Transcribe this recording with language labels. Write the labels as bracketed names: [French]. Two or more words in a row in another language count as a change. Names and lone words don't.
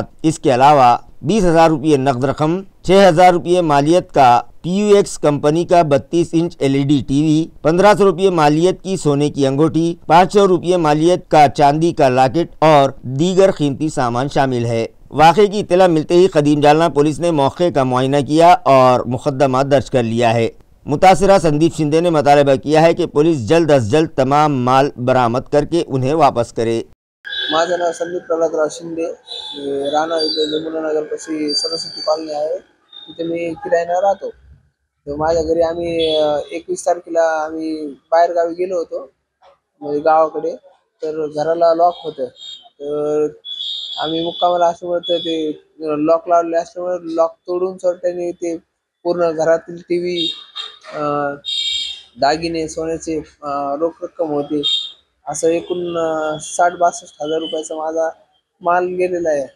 [Urdu] اس کے علاوہ 20,000 روپے نقد رقم، 6,000 روپے مالیت کا PUX کمپنی کا 32 انچ [English] LED TV, [Urdu] 1,500 روپے مالیت کی سونے کی انگوٹھی، 500 روپے مالیت کا چاندی کا لاکٹ اور دیگر قیمتی سامان شامل ہے۔ واقعے کی اطلاع ملتے ہی قدیم جالنہ پولیس نے موقع کا معائنہ کیا اور مقدمہ درج کر لیا ہے۔ متاثرہ سندیپ شندے نے مطالبہ کیا ہے کہ پولیس جلد از جلد تمام مال برآمد کر کے انہیں واپس کرے۔ [Marathi] माझं नाव संदीप प्रल्हादराव शिंदे, राहणार इथे जमुनानगरपाशी सरस्वती कॉलनी आहे, तिथे मी किरायानं राहतो। तर माझ्या घरी आम्ही 21 तारखेला आम्ही बाहेर गावी गेलो होतो, म्हणजे गावाकडे। तर घराला लॉक होतं, तर आम्ही मुक्कामाला असल्यामुळे ते लॉक लावलेले असल्यामुळे लॉक तोडून चोरट्यांनी ते पूर्ण घरातील TV, दागिने, सोन्याचे रोख रक्कम होती, असं एकूण 60-62 हजार रुपयाचा माझा माल गेलेला आहे।